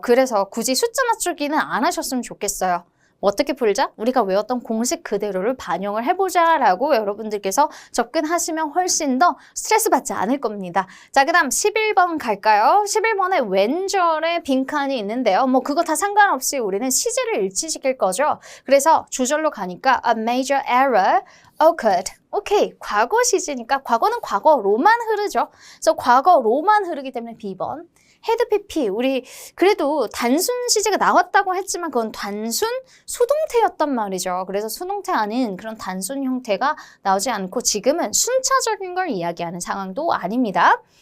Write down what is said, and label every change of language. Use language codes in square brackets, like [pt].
[ko] 그래서 굳이 숫자 맞추기는 안 하셨으면 좋겠어요. 어떻게 풀자? 우리가 외웠던 공식 그대로를 반영을 해보자 라고 여러분들께서 접근하시면 훨씬 더 스트레스 받지 않을 겁니다. 자, 그 다음 11번 갈까요? 11번에 왼절에 빈칸이 있는데요. 뭐 그거 다 상관없이 우리는 시제를 일치시킬 거죠. [en] 그래서 주절로 가니까 a major error occurred. [ko] 오케이, 과거 시제니까 과거는 과거로만 흐르죠. 그래서 과거로만 흐르기 때문에 B번. 헤드 PP, 우리 그래도 단순 시제가 나왔다고 했지만 그건 단순 수동태였단 말이죠. 그래서 수동태 아닌 그런 단순 형태가 나오지 않고 지금은 순차적인 걸 이야기하는 상황도 아닙니다.